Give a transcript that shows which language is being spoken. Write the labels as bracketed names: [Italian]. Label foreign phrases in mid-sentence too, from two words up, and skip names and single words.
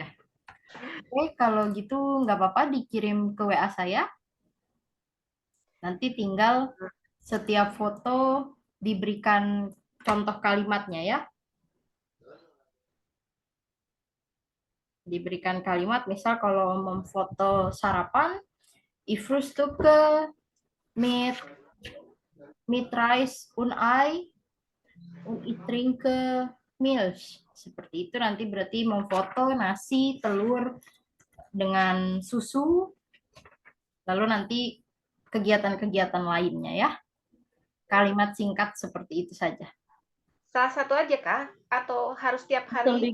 [Indonesian] Oke, kalau gitu nggak apa-apa dikirim ke WA saya. Nanti tinggal setiap foto diberikan contoh kalimatnya ya. Diberikan kalimat, misal kalau memfoto sarapan, [German] ich frühstücke mit Reis und Ei und ich trinke Milch. [Indonesian] Seperti itu nanti berarti memfoto nasi, telur dengan susu, lalu nanti kegiatan-kegiatan lainnya ya. Kalimat singkat seperti itu saja. Salah satu aja kah? Atau harus tiap hari?